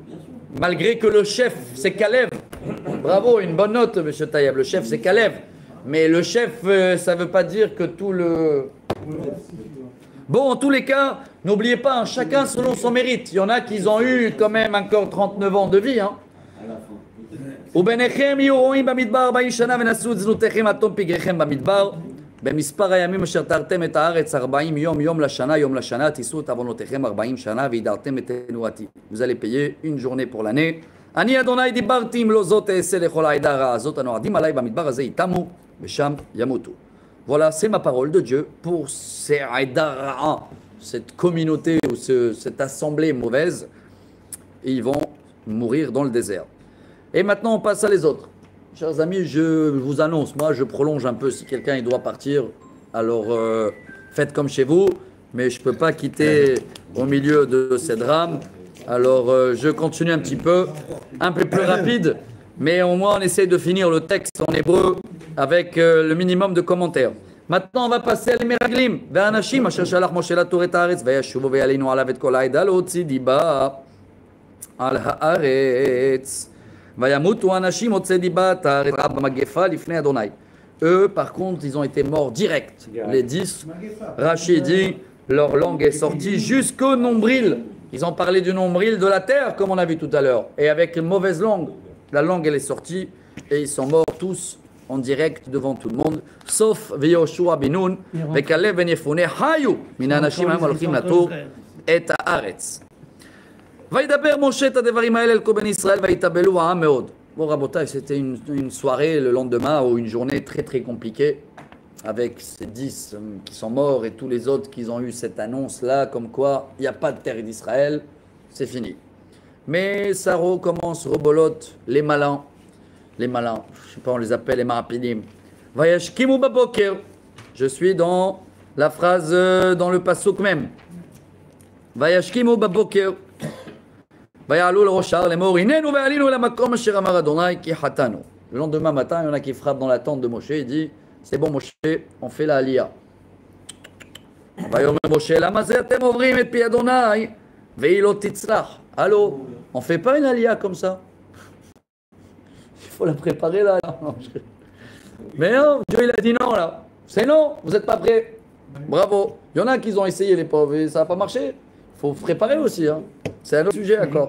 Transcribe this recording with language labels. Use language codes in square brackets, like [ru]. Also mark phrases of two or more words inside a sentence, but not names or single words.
[fr] Malgré que le chef, c'est Kalev. Bravo, une bonne note, monsieur Taïeb. Le chef, c'est Kalev. Mais le chef, ça ne veut pas dire que tout le... Bon, en tous les cas, n'oubliez pas, hein, chacun selon son mérite. Il y en a qui ont eu quand même encore 39 ans de vie. Hein. [he] וביניכם יהיו רועים במדבר 40 שנה ונשאו את זנותיכם עד תום פגריכם במדבר במספר הימים אשר תרתם את הארץ 40 יום יום לשנה תישאו את עוונותיכם 40 שנה וידרתם את תנועתי. [fr] Vous allez payer une journée pour l'année. [he] אני אדוני דיברתי אם לא זאת אעשה לכל העדה הרעה הזאת הנועדים עליי במדבר הזה יתמו ושם ימותו. [fr] Voilà, c'est ma parole de Dieu pour ces [he] עדה רעה, [fr] cette communauté ou cette assemblée mauvaise, et ils vont mourir dans le désert. Et maintenant, on passe à les autres. Chers amis, je vous annonce, moi, je prolonge un peu. Si quelqu'un il doit partir, alors faites comme chez vous. Mais je ne peux pas quitter au milieu de ces drames. Alors, je continue un petit peu plus rapide. Mais au moins, on essaie de finir le texte en hébreu avec le minimum de commentaires. Maintenant, on va passer à l'Emeraglim. [he] והאנשים אשר שלח משה לתור את הארץ וישובו וילינו עליו את כל העדה להוציא דיבה על הארץ. וימותו אנשים מוצאי דיבת הארץ במגפה לפני אדוני. [fr] Eux, par contre, ils ont été morts direct. Les 10, Rachid dit, leur langue est sortie jusqu'au nombril. Ils ont parlé du nombril de la terre, comme on a vu tout à l'heure. Et avec une mauvaise langue, la langue, elle est sortie. Et ils sont morts tous en direct devant tout le monde. [he] Sauf Yoshua ben Nun, Kalev ben Yefune, היו מן אנשים היום הלכים לתור את הארץ. וידבר משה את הדברים האלה אל כל בני ישראל ויתאבלו העם מאוד. [fr] Bon, Rabotai, c'était une soirée le lendemain ou une journée très très compliquée avec ces 10 qui sont morts et tous les autres qui ont eu cette annonce-là comme quoi il n'y a pas de terre d'Israël, c'est fini. Mais ça recommence, rebolote, les malins, je ne sais pas, on les appelle les marapidim. [he] וישכימו בבקר. [fr] Je suis dans la phrase, dans le pasuk même. [he] וישכימו בבקר. ויעלו לראש ההר לאמור הננו ועלינו אל המקום אשר אמר אדוני כי חטאנו. [fr] Le lendemain matin, il y en a qui frappent dans la tente de Moshe et dit c'est bon Moshe, on fait la aliyah. [he] ויאמר משה למה זה אתם עוברים את פי אדוני והיא לא תצלח. [fr] Allô, on fait pas une aliyah comme ça. Il faut la préparer là. Mais non, Dieu il a dit non là. C'est non, vous n'êtes pas prêts. Bravo. Il y en a qui ont essayé les pauvres et ça n'a pas marché. Il faut préparer aussi. Hein. C'est un autre sujet, d'accord.